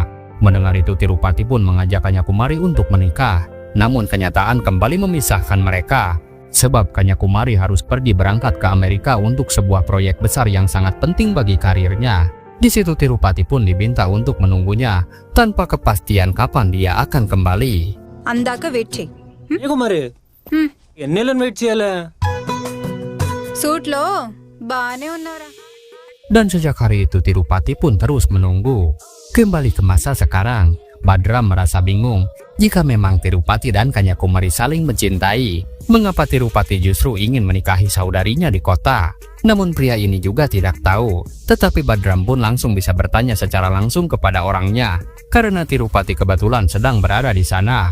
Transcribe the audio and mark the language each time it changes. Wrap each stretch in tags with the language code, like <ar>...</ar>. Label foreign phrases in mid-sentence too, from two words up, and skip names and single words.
<id>Mendengar itu Tirupati pun mengajak Kanyakumari untuk menikah. Namun kenyataan kembali memisahkan mereka. Sebab Kanyakumari harus pergi berangkat ke Amerika untuk sebuah proyek besar yang sangat penting bagi karirnya. Di situ Tirupati pun diminta untuk menunggunya tanpa kepastian kapan dia akan kembali.</id> <te>అందాక వెయిట్ చెయ్యి. ఏ కుమారి ఎన్నేళ్ళని వెయిట్ చేయాలా సూట్లో బానే ఉన్నారా?</te> <id>Dan sejak hari itu Tirupati pun terus menunggu. Kembali ke masa sekarang, Badram merasa bingung jika memang Tirupati dan Kanyakumari saling mencintai. Mengapa Tirupati justru ingin menikahi saudarinya di kota? Namun pria ini juga tidak tahu. Tetapi Badram pun langsung bisa bertanya secara langsung kepada orangnya, karena Tirupati kebetulan sedang berada di sana.</id>